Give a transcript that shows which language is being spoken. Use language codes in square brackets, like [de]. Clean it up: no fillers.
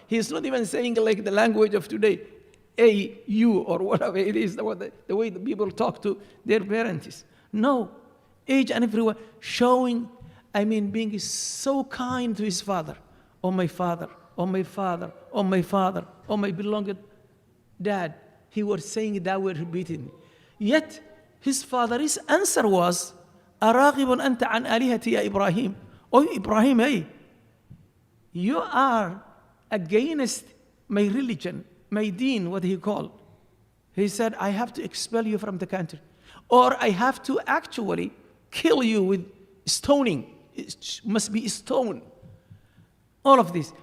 [en] He's not even saying like the language of today, a, you, or whatever it is, the way the people talk to their parents. No, each and every word, showing, being so kind to his father. Oh my father, oh my father, oh my father, oh my beloved dad. He was saying that word repeatedly. Yet, his father's answer was, [ar] أراغب أنت عن آلهتي يا إبراهيم. [en] Oh Ibrahim, hey, you are against my religion, my deen, what he called. He said, I have to expel you from the country. Or I have to actually kill you with stoning. It must be stoned. All of this.